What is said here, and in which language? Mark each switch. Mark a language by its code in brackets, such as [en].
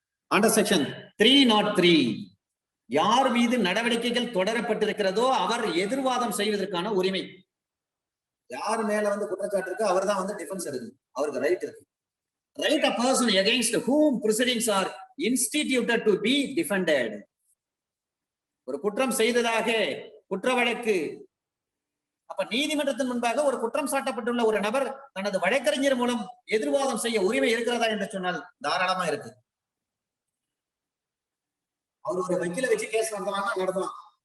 [en] Under section 303, [ta] யார் மீது நடவடிக்கைகள் தொடரப்பட்டிருக்கிறதோ அவர் எதிர்வாதம் செய்வதற்கான உரிமை. யார் மேல வந்து குற்றச்சாட்டு இருக்கு அவர் தான் வந்து டிஃபென்ஸ் இருக்கு, அவருக்கு ரைட் இருக்கு. [en] Right a person against whom proceedings are instituted to be defended. [ta] ஒரு குற்றம் செய்ததாக குற்ற வழக்கு, அப்ப நீதிமன்றத்தின் முன்பாக ஒரு குற்றம் சாட்டப்பட்டுள்ள ஒரு நபர் தனது வழக்கறிஞர் மூலம் எதிர்வாதம் செய்ய உரிமை இருக்கிறதா என்று சொன்னால் தாராளமா இருக்கு. அவர் ஒரு வக்கீல வச்சு கேஸ் நடத்தலாம்.